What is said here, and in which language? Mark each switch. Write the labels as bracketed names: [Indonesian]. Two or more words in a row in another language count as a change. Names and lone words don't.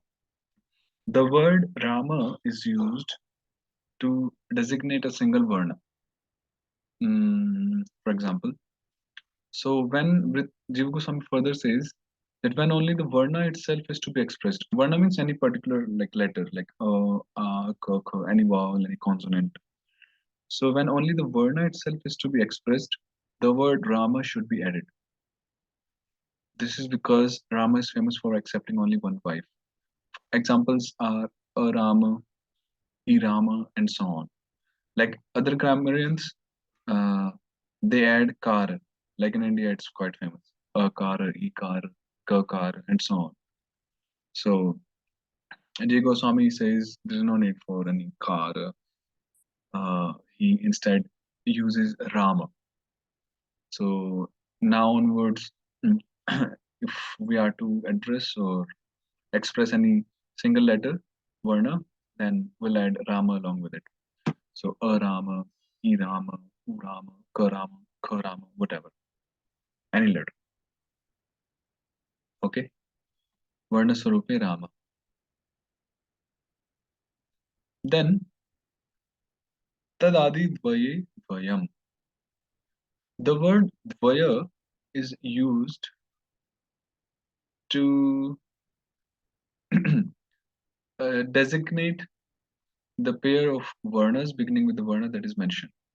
[English] The word Rama is used to designate a single Varna. For example, so when Jiva Goswami further says that when only the Varna itself is to be expressed, Varna means any particular like letter, like ka, kha, any vowel, any consonant. So when only the Varna itself is to be expressed, the word Rama should be added. This is because Rama is famous for accepting only one wife. Examples are a Rama, E Rama, and so on. Like other grammarians, uh, they add kar. Like in India, it's quite famous. A kar, E kar, ka kar, and so on. So J. Goswami says there's no need for any kar. He instead uses Rama. So now onwards, if we are to address or express any single letter, Varna, then we'll add Rama along with it. So A Rama, E Rama, U Rama, Ka Rama, Kha Rama, whatever. Any letter. Okay. [Sanskrit] वर्ण स्वरूपे राम. Then तदादि द्वये द्वयम्. [English] The word Dvaya is used to designate the pair of Varnas beginning with the Varna that is mentioned.